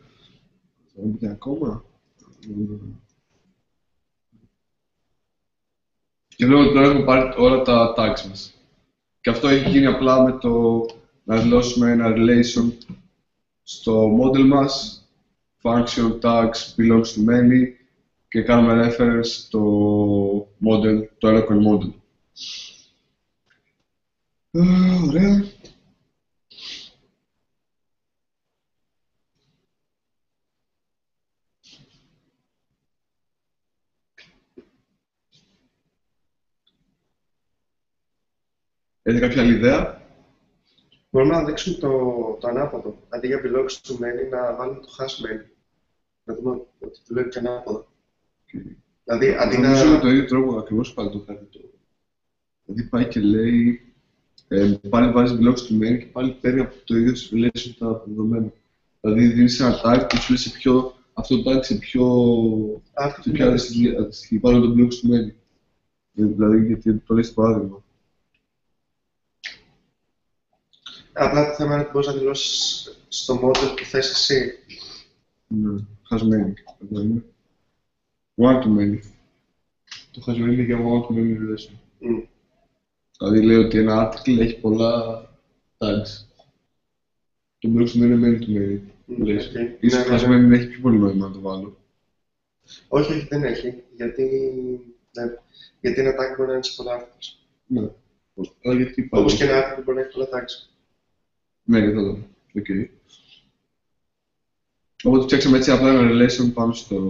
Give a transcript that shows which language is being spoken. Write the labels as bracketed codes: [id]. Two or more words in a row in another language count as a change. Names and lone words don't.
[el] Θα μπει ακόμα. Και βλέπω ότι τώρα έχουμε πάρει όλα τα tags μας. Και αυτό έχει γίνει απλά με το να δηλώσουμε ένα relation στο model μας, [en] function tags belongs to many [el] και κάνουμε [en] reference στο model, το eloquent model. [el] Ωραία. Έχετε κάποια άλλη ιδέα? Μπορούμε να δείξουμε το ανάποδο. Αντί για [en] belongs to many, [el] να βάλουμε το [en] hash many. [el] Να δούμε ότι δουλεύει και ανάποδα. Δηλαδή, αντί να... Νομίζω με το ίδιο τρόπο ακριβώς πάλι το κάνει το. Δηλαδή πάει και λέει, πάλι βάζει [en] belongs to many [el] και πάλι παίρνει από το ίδιο relation τα δεδομένα. Δηλαδή δίνεις ένα tag και σου λέει σε ποιο, αυτό το tag σε ποιο αντιστοιχεί πάνω το [en] belongs to many. [el] Δηλαδή γιατί το λέει στο παράδειγμα. Απλά το θέμα είναι ότι μπορείς να δηλώσεις στο model που θες εσύ. Ναι, [en] has many. One to many. [el] Το [en] has many [el] είναι για [en] one to many relation. [el] Δηλαδή λέει ότι ένα article έχει πολλά tags. Το [en] belongs to many [el] είναι [en] many to many relation. [el] Ίσως [en] has many [el] έχει πιο πολύ νόημα να το βάλω. Όχι, δεν έχει. Γιατί ένα tag μπορεί να είναι σε πολλά articles. Ναι. Όπως και ένα article μπορεί να έχει πολλά tags. Ναι, για αυτό. Okay. Οπότε φτιάξαμε έτσι απλά ένα relation πάνω στο...